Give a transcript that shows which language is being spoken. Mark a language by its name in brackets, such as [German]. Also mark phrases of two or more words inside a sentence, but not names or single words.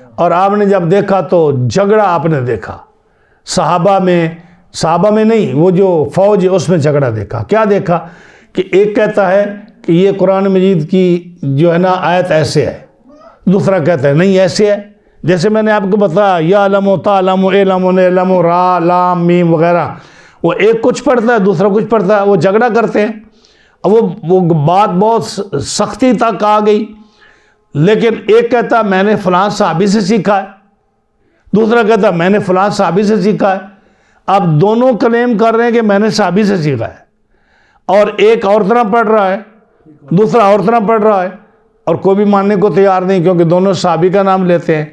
[Urdu] اور آپ نے جب دیکھا تو جھگڑا آپ نے دیکھا، صحابہ میں نہیں، وہ جو فوج ہے اس میں جھگڑا دیکھا۔ کیا دیکھا کہ ایک کہتا ہے کہ یہ قرآن مجید کی جو ہے نا آیت ایسے ہے، دوسرا کہتا ہے نہیں ایسے ہے۔ جیسے میں نے آپ کو بتایا یا علم و تعلم و علم و نعلم و را لام میم وغیرہ، وہ ایک کچھ پڑھتا ہے دوسرا کچھ پڑھتا ہے، وہ جھگڑا کرتے ہیں۔ اب وہ بات بہت سختی تک آ گئی، لیکن ایک کہتا میں نے فلاں صحابی سے سیکھا ہے، دوسرا کہتا میں نے فلاں صحابی سے سیکھا ہے۔ اب دونوں کلیم کر رہے ہیں کہ میں نے صحابی سے سیکھا ہے، اور ایک اور طرح پڑھ رہا ہے، دوسرا اور طرح پڑھ رہا ہے، اور کوئی بھی ماننے کو تیار نہیں کیونکہ دونوں صحابی کا نام لیتے ہیں۔